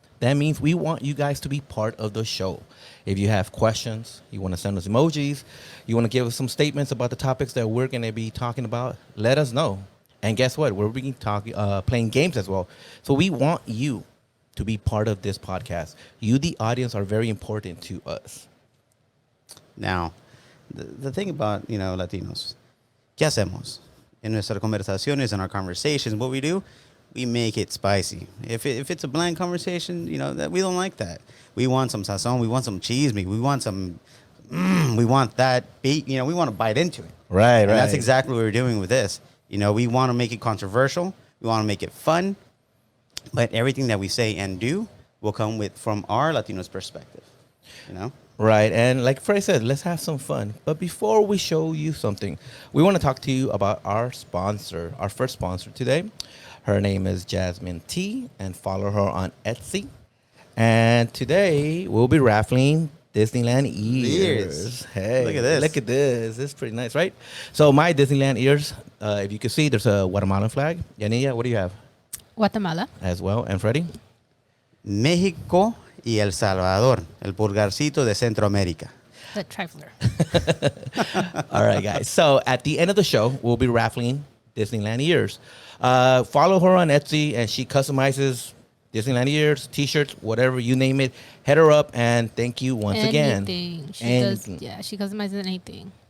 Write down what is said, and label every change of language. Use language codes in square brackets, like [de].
[en] That means we want you guys to be part of the show. If you have questions, you want to send us emojis, you want to give us some statements about the topics that we're going to be talking about, let us know. And guess what? We're playing games as well. So we want you to be part of this podcast. You, the audience, are very important to us. Now, the thing about, Latinos, [es] ¿qué hacemos? En nuestras conversaciones, [en] in our conversations, what we do, we make it spicy. If it's a bland conversation, that we don't like that. We want some sazon, we want some cheese meat, we want some, we want that beat, we want to bite into it. Right, And that's exactly what we're doing with this. We want to make it controversial, we want to make it fun, but everything that we say and do will come from our Latinos perspective, Right, and like Frey said, let's have some fun. But before we show you something, we want to talk to you about our sponsor, our first sponsor today. Her name is Jasmine T, and follow her on Etsy. And today we'll be raffling Disneyland ears. Hey, Look at this. Look at this. This is pretty nice, right? So my Disneyland ears, if you can see, there's a Guatemalan flag. Yanira, what do you have? Guatemala. As well, and Freddie? [es] México y El Salvador, el pulgarcito de Centroamérica. [en] The Trifler. All right, guys. So at the end of the show, we'll be raffling Disneyland ears. Follow her on Etsy, and she customizes Disneyland ears, T-shirts, whatever you name it. Hit her up, and thank you once again. Anything. She Anything. does. Yeah, she customizes anything.